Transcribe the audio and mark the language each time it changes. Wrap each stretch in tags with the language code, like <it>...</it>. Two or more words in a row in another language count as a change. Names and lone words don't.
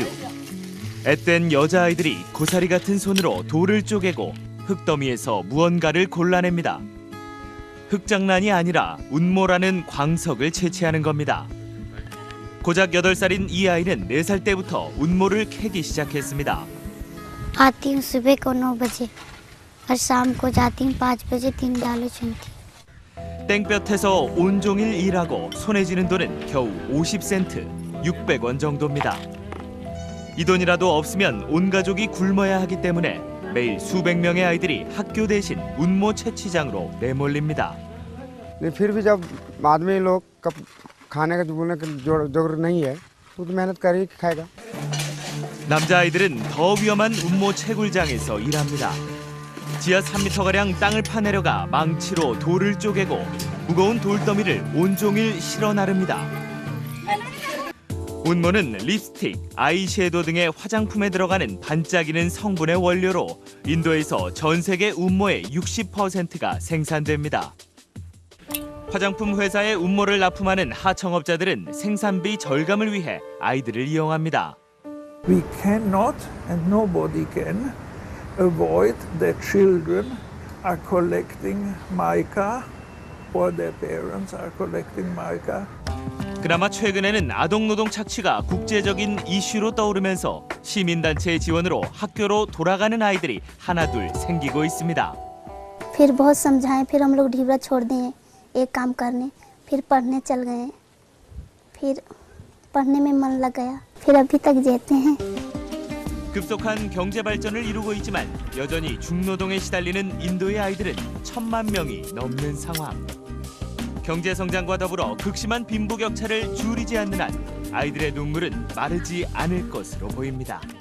<ko>앳된 여자아이들이 고사리 같은 손으로 돌을 쪼개고 흙더미에서 무언가를 골라냅니다. 흙장난이 아니라 운모라는 광석을 채취하는 겁니다. 고작 8살인 이 아이는 4살 때부터 운모를 캐기 시작했습니다.</ko> <hi>आती हूँ सुबह को 9 बजे और शाम को जाती हूँ 5 बजे 3 डालू चुनती।</hi> <ko>땡볕에서 온종일 일하고 손에 쥐는 돈은 겨우 50센트, 600원 정도입니다. 이 돈이라도 없으면 온 가족이 굶어야 하기 때문에 매일 수백 명의 아이들이 학교 대신 운모 채취장으로 내몰립니다.</ko> <hi>फिर भी जब आदमी लोग खाने का बोलने की जरूरत नहीं है तो मेहनत कर ही खाएगा.</hi> <ko>남자아이들은 더 위험한 운모 채굴장에서 일합니다. 지하 3m가량 땅을 파내려가 망치로 돌을 쪼개고 무거운 돌더미를 온종일 실어 나릅니다. 운모는 립스틱, 아이섀도우 등의 화장품에 들어가는 반짝이는 성분의 원료로 인도에서 전 세계 운모의 60%가 생산됩니다. 화장품 회사에 운모를 납품하는 하청업자들은 생산비 절감을 위해 아이들을 이용합니다.</ko> <en>We cannot and nobody can avoid that children are collecting mica or their parents are collecting mica.</en> <ko>그나마 최근에는 아동노동 착취가 국제적인 이슈로 떠오르면서 시민단체의 지원으로 학교로 돌아가는 아이들이 하나둘 생기고 있습니다.</ko> <hi>फिर बहुत समझाएं फिर हम लोग ढीबरा छोड़ दिए एक काम करने फिर पढ़ने चल गए फिर पढ़ने में मन लग गया फिर अभी तक जीते हैं.</hi> <ko>급속한 경제 발전을 이루고 있지만 여전히 중노동에 시달리는 인도의 아이들은 1,000만 명이 넘는 상황. 경제 성장과 더불어 극심한 빈부격차를 줄이지 않는 한 아이들의 눈물은 마르지 않을 것으로 보입니다.</ko>